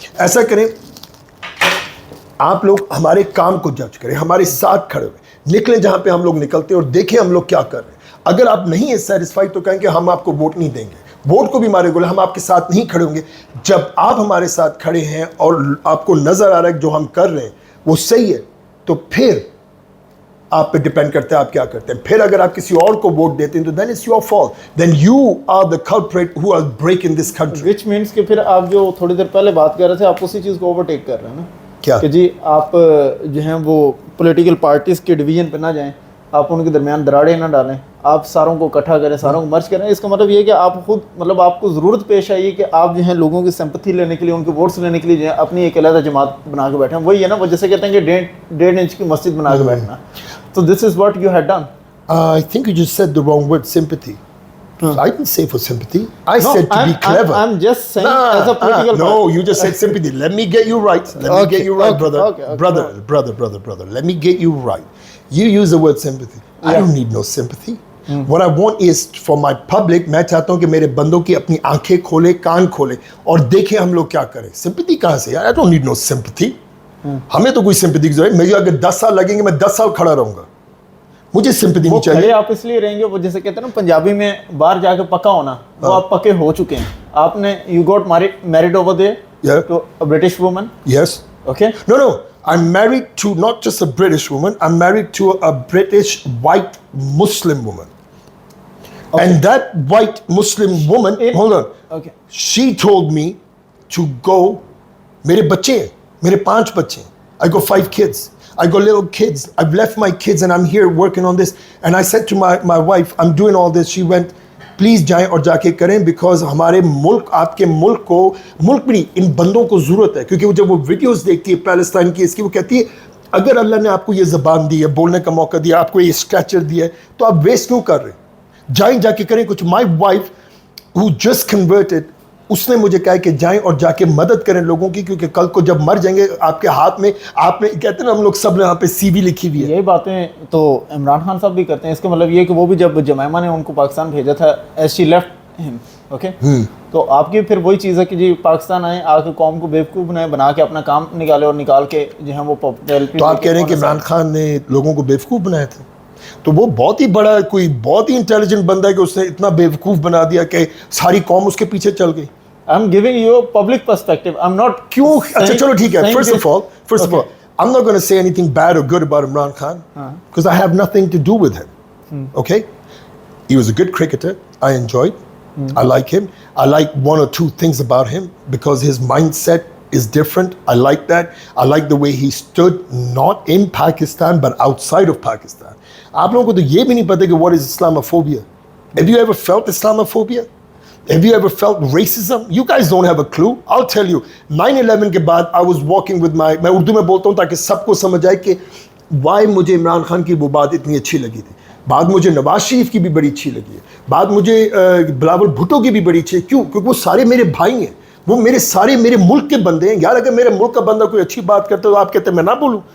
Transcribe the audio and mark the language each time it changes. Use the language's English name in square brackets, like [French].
[Urdu] ایسا کریں, آپ لوگ ہمارے کام کو جج کریں, ہمارے ساتھ کھڑے ہوئے نکلیں جہاں پہ ہم لوگ نکلتے ہیں اور دیکھیں ہم لوگ کیا کر رہے ہیں. اگر آپ نہیں ہیں سیٹسفائی تو کہیں کہ ہم آپ کو ووٹ نہیں دیں گے, ووٹ کو بھی مارے گولے, ہم آپ کے ساتھ نہیں کھڑے ہوں گے. جب آپ ہمارے ساتھ کھڑے ہیں اور آپ کو نظر آ رہا ہے کہ جو ہم کر رہے ہیں وہ صحیح ہے, تو پھر آپ پہ ڈپینڈ کرتا ہے آپ کیا کرتے ہیں. پھر اگر آپ کسی اور کو ووٹ دیتے ہیں تو [English] then it's your fault, then you are the culprit who are breaking this country. which means [Urdu] کہ پھر آپ جو تھوڑی دیر پہلے بات کر رہے تھے آپ اسی چیز کو اوورٹیک کر رہے ہیں نا, کیا کہ جی آپ جو ہیں وہ پولیٹیکل پارٹیز کے ڈویژن پہ نہ جائیں, آپ ان کے درمیان دراڑیں نہ ڈالیں, آپ ساروں کو اکٹھا کریں, ساروں کو مرج کریں. اس کا مطلب یہ ہے کہ آپ خود, مطلب آپ کو ضرورت پیش آئی ہے کہ آپ جو ہیں لوگوں کی سمپتھی لینے کے لیے, ان کے ووٹس لینے کے لیے جو ہے اپنی ایک علیحدہ جماعت بنا کے بیٹھے ہیں. وہی ہے نا, وہ جیسے کہتے ہیں کہ 1.5 انچ کی مسجد بنا کے بیٹھنا. [English] So this is what you had done. I think you just said the wrong word, sympathy. I didn't say for sympathy. I said to be clever. I'm just saying as a political No, you just said sympathy. Let me get you right. Let me get you right, brother. Brother. Let me get you right. You use the word sympathy. I don't need no sympathy. What I want is for my public, [Urdu] میں چاہتا ہوں کہ میرے بندوں کی اپنی آنکھیں کھولے, کان کھولے اور دیکھیں ہم لوگ کیا کریں. [English] sympathy [Urdu] کہاں سے یار؟ [English] I don't need no sympathy. [Urdu] ہمیں تو کوئی سمپتھی کی ضرورت نہیں. مجھے اگر 10 سال لگیں گے میں 10 سال کھڑا رہوں گا, مجھے سمپتھی نہیں چاہیے. آپ اس لیے رہیں گے, وہ جیسے کہتے ہیں نا پنجابی میں باہر جا کے پکا ہونا, وہ آپ پکے ہو چکے ہیں. آپ نے [English] you got married over there to a British woman. Yes. Okay. No. I'm married to not just a British woman. I'm married to a British white Muslim woman. Okay. And that white Muslim woman, hold on. Okay. She told me to go. [Urdu] میرے بچے ہیں, میرے 5 بچے ہیں. [English] I got 5 kids. I got little kids. I've left my kids and I'm here working on this. And I said to my wife, I'm doing all this. She went, please [Urdu] جائیں اور جا کے کریں, because ہمارے ملک, آپ کے ملک کو, ملک بھی ان بندوں کو ضرورت ہے. کیونکہ وہ جب وہ ویڈیوز دیکھتی ہے پیلسٹائن کی, اس کی, وہ کہتی ہے اگر اللہ نے آپ کو یہ زبان دی ہے, بولنے کا موقع دیا, آپ کو یہ اسٹیچر دیا ہے, تو آپ ویسٹ کیوں کر رہے ہیں؟ جائیں, جا کے کریں کچھ. [English] My wife who just converted, [Urdu] اس نے مجھے کہا کہ جائیں اور جا کے مدد کریں لوگوں کی, کیونکہ کل کو جب مر جائیں گے آپ کے ہاتھ میں, آپ نے کہتے ہیں نا ہم لوگ سب نے یہاں پہ سی وی لکھی ہوئی ہے. یہی باتیں تو عمران خان صاحب بھی کرتے ہیں. اس کا مطلب یہ ہے کہ وہ بھی جب جمائمہ نے ان کو پاکستان بھیجا تھا, [English] As she left him. Okay? [Urdu] تو آپ کی پھر وہی چیز ہے کہ جی پاکستان آئیں آ کے قوم کو بیوقوف بنائیں بنا کے اپنا کام نکالے اور نکال کے جو ہے وہ پاپولیرٹی. تو آپ کہہ رہے ہیں کہ عمران خان نے لوگوں کو بیوقوف بنایا تھا؟ تو وہ بہت ہی بڑا کوئی بہت ہی انٹیلیجنٹ بندہ ہے کہ اس نے اتنا بیوقوف بنا دیا کہ ساری قوم اس کے پیچھے چل گئی. [English] I'm giving you a public perspective. I'm not [Urdu] کیوں؟ اچھا چلو ٹھیک ہے. [English] First of all, Okay. I'm not going to say anything bad or good about Imran Khan because I have nothing to do with him. Okay? He was a good cricketer. I enjoyed. I like him. I like one or two things about him because his mindset is different. I like that. I like the way he stood not in Pakistan but outside of Pakistan. [Urdu] آپ لوگوں کو تو یہ بھی نہیں پتا کہ [English] what is Islamophobia. Have you ever felt Islamophobia? Have you ever felt racism? You guys don't have a clue. I'll tell you. [Urdu] 9/11 کے بعد [English] I was walking with my [Urdu] میں اردو میں بولتا ہوں تاکہ سب کو سمجھ آئے کہ why مجھے عمران خان کی وہ بات اتنی اچھی لگی تھی. بات مجھے نواز شریف کی بھی بڑی اچھی لگی ہے. بات مجھے بلاول بھٹو کی بھی بڑی اچھی ہے. کیوں؟ کیونکہ وہ سارے میرے بھائی ہیں. وہ میرے ملک کے بندے ہیں. یار اگر میرے ملک کا بندہ کوئی اچھی بات کرتا ہے تو آپ کہتے ہیں میں نہ بولوں.